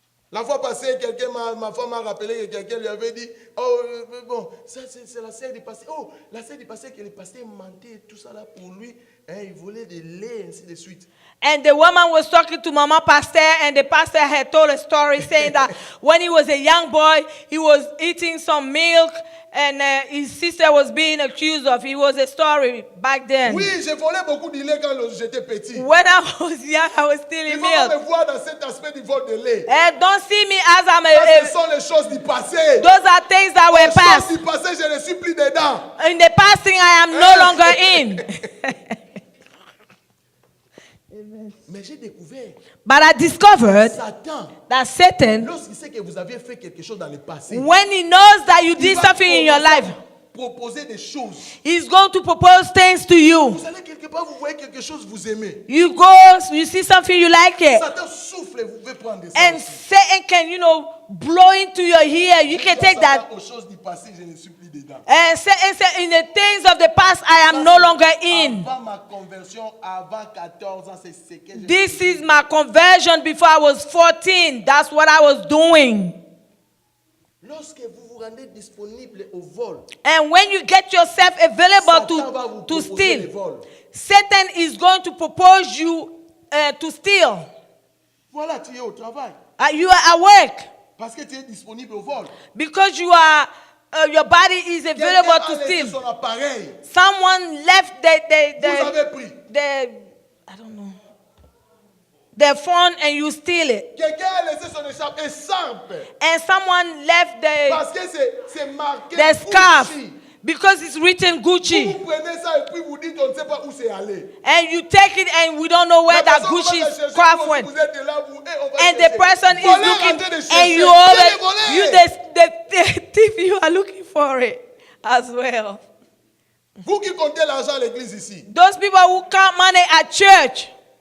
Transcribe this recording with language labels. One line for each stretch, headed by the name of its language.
French: La fois passée, ma femme m'a rappelé que quelqu'un lui avait dit, bon, ça c'est la sœur du pasteur. Oh, la sœur du pasteur que le pasteur mentait tout ça là pour lui. Il voulait de lait, ainsi de suite.
English: And the woman was talking to Mama Pastor, and the pastor had told a story saying that when he was a young boy, he was eating some milk, and his sister was being accused of. It was a story back then.
French: Oui, j'ai volé beaucoup de lait quand j'étais petit.
English: When I was young, I was stealing milk.
French: Il faut me voir dans cet aspect du vol de lait.
English: And don't see me as I'm
French: ce sont les choses du passé.
English: Those are things that were past.
French: Les choses du passé, je ne suis plus dedans.
English: In the past thing, I am no longer in.
French: Mais j'ai découvert.
English: But I discovered that
French: Satan, lorsqu'il sait que vous aviez fait quelque chose dans le passé,
English: when he knows that you did something in your life,
French: proposer des choses.
English: He's going to propose things to you.
French: Vous allez quelque part, vous voyez quelque chose, vous aimez.
English: You go, you see something you like it.
French: Satan souffle, vous pouvez prendre ça.
English: And Satan can, blow into your ear. You can take that.
French: Aux choses du passé, je ne suis plus dedans.
English: And say, in the things of the past, I am no longer in.
French: Avant ma conversion, avant 14 ans, c'est ce que j'ai
English: This is my conversion before I was 14. That's what I was doing.
French: Lorsque vous vous rendez disponible au vol,
English: and when you get yourself available to steal, Satan is going to propose you to steal.
French: Voilà, tu es au travail.
English: You are at work.
French: Parce que tu es disponible au vol.
English: Because you are, your body is available to steal.
French: Son appareil.
English: Someone left
French: Vous avez pris.
English: I don't know. Their phone and you steal it.
French: Quelqu'un a laissé son écharpe.
English: And someone left
French: Parce que c'est marqué
English: the scarf.
French: Gucci.
English: Because it's written Gucci.
French: Vous prenez ça et puis vous dites on ne sait pas où c'est allé.
English: And you take it and we don't know where that Gucci scarf went. And the person is looking and you the thief, you are looking for it as well.
French: Vous qui comptez l'argent à l'église ici.
English: Those people who count money at church.